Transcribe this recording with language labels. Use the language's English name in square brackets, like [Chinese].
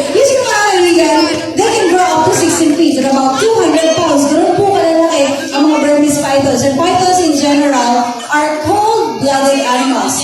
[Filipino] Yung mga kaibigan, [English] they can grow up to 16 feet at about 200 pounds. [Filipino] Ganun po kalalaki ang mga Burmese pythons. [English] And pythons in general are cold-blooded animals.